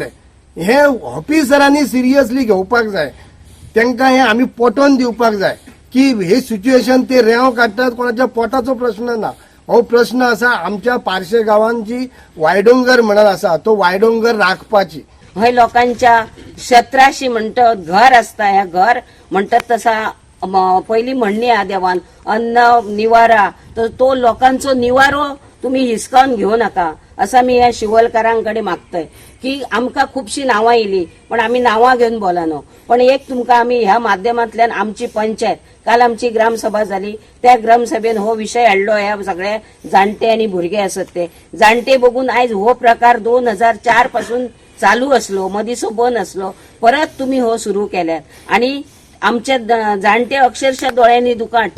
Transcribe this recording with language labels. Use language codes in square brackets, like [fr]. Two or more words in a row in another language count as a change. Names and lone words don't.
[kok] हे ऑफिसरांनी सिरियसली घेवपाक जाय, तांकां हे आमी पटोवन दिवपाक जाय की हे सिच्युएशन ते रेंव काडटात कोणाच्या पोटाचो प्रश्न ना. हो प्रश्न आसा आमच्या पारशे गांवांत जी वायडोंगर म्हणून आसा तो वायडोंगर राखपाची. [mr] हय लोकांच्या क्षेत्राशी म्हणतात घर असता, ह्या घर म्हणतात तसा पहिली म्हणणी हा देवान अन्न निवारा, तर तो लोकांचो निवारो तुम्ही हिसकावून घेऊ नका असं मी या शिवलकारांकडे मागतोय. [kok] की आमकां खुबशी नावां येयली पण आम्ही नावां घेवन बोलानो, पण एक तुमकां आमी ह्या माध्यमांतल्यान आमची पंचायत काल आमची ग्रामसभा झाली त्या ग्रामसभेन हो विषय हाडलो. ह्या सगळे जाणटे आणि भुरगे असत ते जाणटे बघून आयज हो प्रकार 2004 पासून चालू असलो, मदींचो बंद असलो, परत तुम्ही हो सुरू केल्यात आणि आमचे जाणटे अक्षरशः दोळ्यांनी दुकां हाडटात.